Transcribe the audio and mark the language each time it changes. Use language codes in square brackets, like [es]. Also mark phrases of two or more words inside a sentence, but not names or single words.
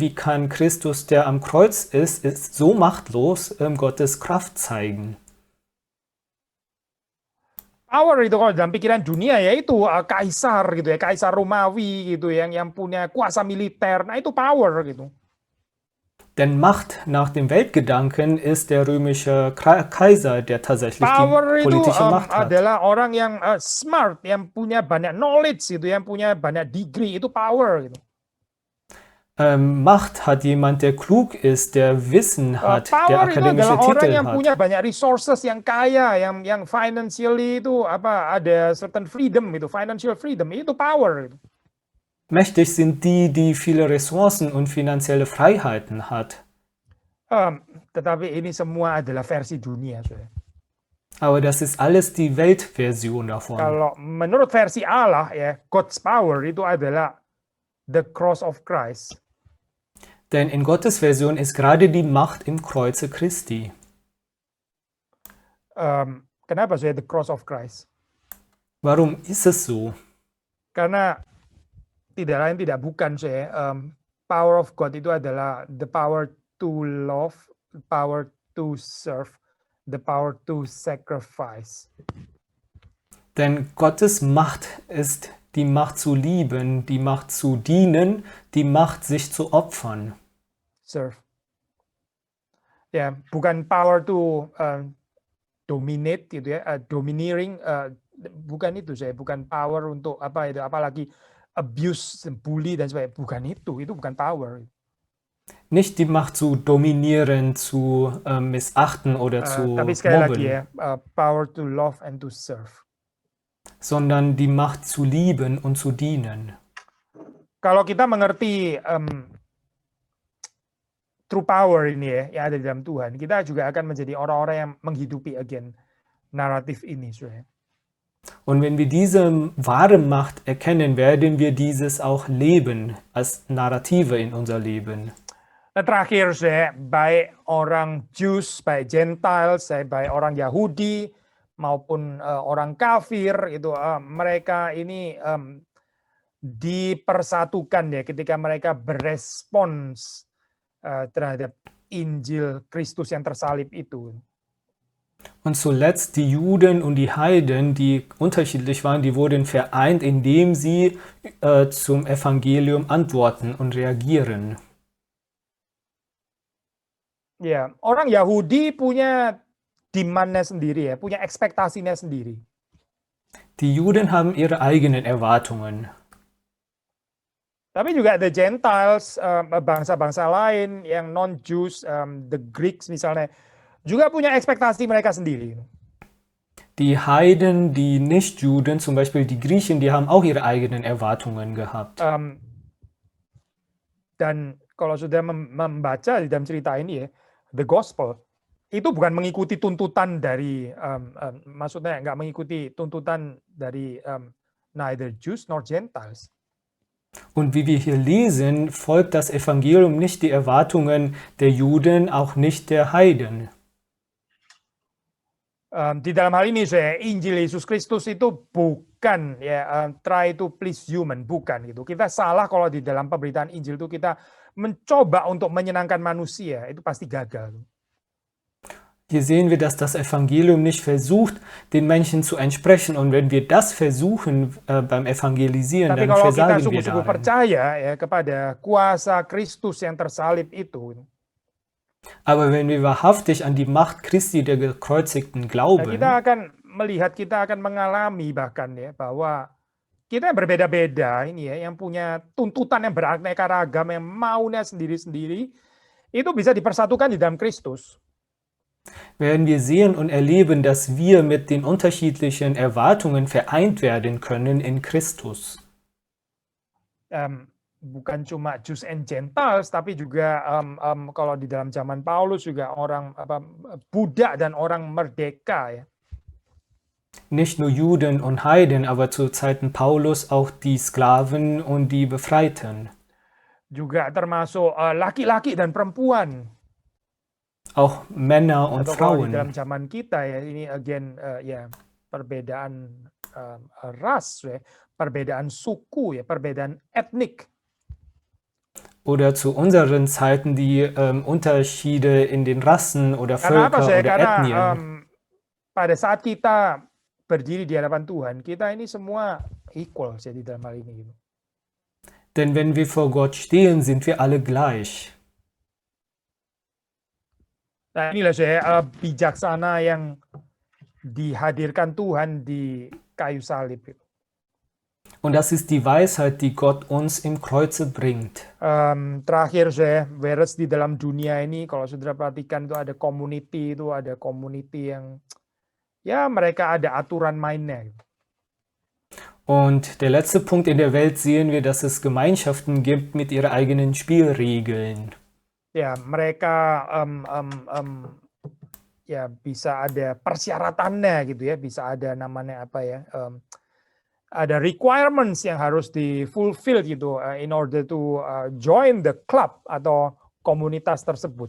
[de] Wie kann Christus, der am Kreuz ist so machtlos, Gottes Kraft zeigen? [id] Power itu kalau dalam pikiran dunia ya itu kaisar gitu ya, kaisar Romawi gitu yang punya kuasa militer. Nah itu power gitu. [de] Denn Macht nach dem Weltgedanken ist der römische Kaiser, der tatsächlich [id] Power [de] die politische [id] itu [de] Macht hat. [id] adalah orang yang smart, yang punya banyak knowledge gitu, yang punya banyak degree, itu power gitu. [de] Macht hat jemand, der klug ist, der Wissen hat, der [id] Power itu [de] akademische [id] adalah orang [de] Titel [id] yang [de] hat. [id] punya banyak resources, yang kaya, yang financially itu ada [en] certain freedom [id] itu, [en] financial freedom, [id] itu power gitu. [de] Mächtig sind die, die viele Ressourcen und finanzielle Freiheiten hat. [id] Tetapi ini semua adalah versi dunia. [de] Aber das ist alles die Weltversion davon. [id] Kalau menurut versi Allah ya, [en] God's power [id] itu adalah [en] the cross of Christ. [de] Denn in Gottes Version ist gerade die Macht im Kreuze Christi. [id] Kenapa saya [en] the cross of Christ? [de] Warum ist es so? [id] Karena tidak lain tidak bukan saya, [en] power of God [id] itu adalah [en] the power to love, the power to serve, the power to sacrifice. [de] Denn Gottes Macht ist die Macht zu lieben, die Macht zu dienen, die Macht sich zu opfern. [id] Serve. Ya, bukan [en] power to dominate [id] gitu ya, domineering, bukan itu saya, bukan power untuk apa itu, apalagi abuse, bully dan sebagainya. Bukan itu bukan power. [de] Nicht die Macht zu dominieren, zu missachten oder [id] Tapi [de] zu [id] sekali lagi [de] mobben, [id] ya, [en] power to love and to serve. [de] sondern die Macht zu lieben und zu dienen. [id] Kalau kita mengerti [en] true power [id] ini ya, yang ada di dalam Tuhan, kita juga akan menjadi orang-orang yang menghidupi again naratif ini, saudara. [de] Und wenn wir diese wahre Macht erkennen, werden wir dieses auch leben als Narrative in unser Leben. [id] Nah, terakhir, saudara, baik orang Jews, baik Gentiles, baik orang Yahudi maupun orang kafir itu mereka ini dipersatukan ya ketika mereka berespons terhadap Injil Kristus yang tersalib itu. [de] Und zuletzt die Juden und die Heiden, die unterschiedlich waren, die wurden vereint, indem sie zum Evangelium antworten und reagieren. [id] Ya, orang Yahudi punya demand-nya sendiri ya, punya ekspektasinya sendiri. [de] Die Juden haben ihre eigenen Erwartungen. [id] Tapi juga [en] the Gentiles, [id] bangsa-bangsa lain yang non-Jews, [en] the Greeks [id] misalnya, juga punya ekspektasi mereka sendiri. [de] Die Heiden, die Nichtjuden, zum Beispiel die Griechen, die haben auch ihre eigenen Erwartungen gehabt. [id] Dan kalau sudah membaca di dalam cerita ini ya, [en] the gospel, [id] itu bukan mengikuti tuntutan dari, maksudnya nggak mengikuti tuntutan dari [en] neither Jews nor Gentiles. [de] Und wie wir hier lesen, folgt das Evangelium nicht die Erwartungen der Juden, auch nicht der Heiden. [id] Di dalam hal ini saya, Injil Yesus Kristus itu bukan ya [en] try to please human, [id] bukan gitu. Kita salah kalau di dalam pemberitaan Injil itu kita mencoba untuk menyenangkan manusia, itu pasti gagal. [de] Hier sehen wir, dass das Evangelium nicht versucht, den Menschen zu entsprechen. Und wenn wir das versuchen beim Evangelisieren, [id] Tapi [de] dann [id] kalau kita [de] versagen wir [id] sungguh-sungguh [de] darin. [id] percaya ya kepada kuasa Kristus yang tersalib itu, [de] Aber wenn wir wahrhaftig an die Macht Christi der Gekreuzigten glauben, [id] kita akan melihat, kita akan mengalami bahkan ya bahwa kita yang berbeda-beda ini ya, yang punya tuntutan yang beraneka ragam, yang maunya sendiri-sendiri, itu bisa dipersatukan di dalam Kristus. [de] werden wir sehen und erleben, dass wir mit den unterschiedlichen Erwartungen vereint werden können in Christus. [id] Bukan cuma [en] Jews and Gentiles, [id] tapi juga kalau di dalam zaman Paulus juga orang budak dan orang merdeka ya. [de] Nicht nur Juden und Heiden, aber zu Zeiten Paulus auch die Sklaven und die Befreiten. [id] Juga termasuk laki-laki dan perempuan. [de] Auch Männer und [id] Atau kalau di [de] Frauen. [id] dalam zaman kita ya, ini again ya perbedaan ras ya, perbedaan suku ya, perbedaan etnik. [de] Oder zu unseren Zeiten die Unterschiede in den Rassen oder [id] Karena apa [de] Völker [id] saya? [de] oder [id] Karena [de] Ethnien. [id] pada saat kita berdiri di hadapan Tuhan, kita ini semua equal ya di dalam hal ini. Gitu. [de] Denn wenn wir vor Gott stehen, sind wir alle gleich. [id] Nah inilah saya bijaksana yang dihadirkan Tuhan di kayu salib. Gitu. [de] Und das ist die Weisheit, die Gott uns im Kreuze bringt. [id] Terakhir saya, whereas di dalam dunia ini, kalau saudara perhatikan itu ada community yang ya mereka ada aturan mainnya. [de] Und der letzte Punkt, in der Welt sehen wir, dass es Gemeinschaften gibt mit ihren eigenen Spielregeln. [id] Ya mereka ya bisa ada persyaratannya gitu ya, bisa ada namanya apa ya, ada requirements yang harus di-fulfill gitu [en] in order to join the club [id] atau komunitas tersebut.